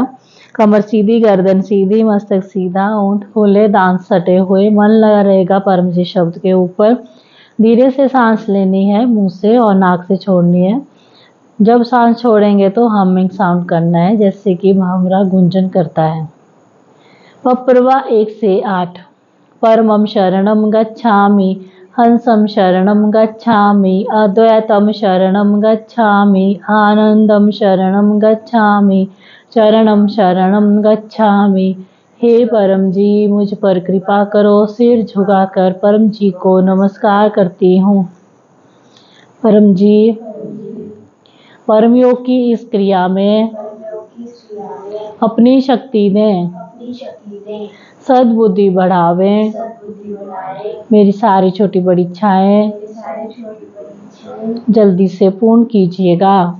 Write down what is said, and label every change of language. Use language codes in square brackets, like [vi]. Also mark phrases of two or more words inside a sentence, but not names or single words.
[hi] कमर सीधी, गर्दन सीधी, मस्तक सीधा, ओंठ खोले, दांत सटे हुए, मन लगा रहेगा परम जी शब्द के ऊपर। धीरे से सांस लेनी है मुंह से और नाक से छोड़नी है। जब सांस छोड़ेंगे तो [en] humming sound [hi] करना है जैसे कि भंवरा गुंजन करता है। पप्रवा 1 से 8। [sa] परमं शरणं गच्छामि, हंसं शरणं गच्छामि, अद्वैतं शरणं गच्छामि, आनंदं शरणं गच्छामि, चरणं शरणं गच्छामि। [hi] हे परम जी मुझ पर कृपा करो। सिर झुकाकर परम जी को नमस्कार करती हूँ। परम जी परम योग की इस क्रिया में अपनी शक्ति दें, सद्बुद्धि बढ़ावें, मेरी सारी छोटी बड़ी इच्छाएं जल्दी से पूर्ण कीजिएगा।